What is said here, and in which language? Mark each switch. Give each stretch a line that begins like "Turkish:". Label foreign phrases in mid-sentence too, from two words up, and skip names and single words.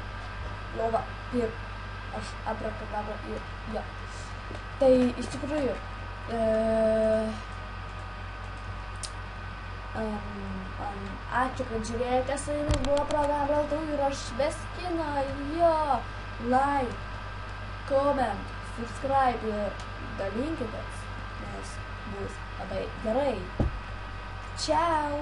Lithuanian: Lova ir aš abrakadabra ir jo. Tai iš tikrųjų, ačiū, kad žiūrėjote, su jumis buvo programa Braltų ir aš Veskina, jo,
English: like, comment, subscribe
Lithuanian: ir dalinkitės, nes bus labai gerai. Ciao!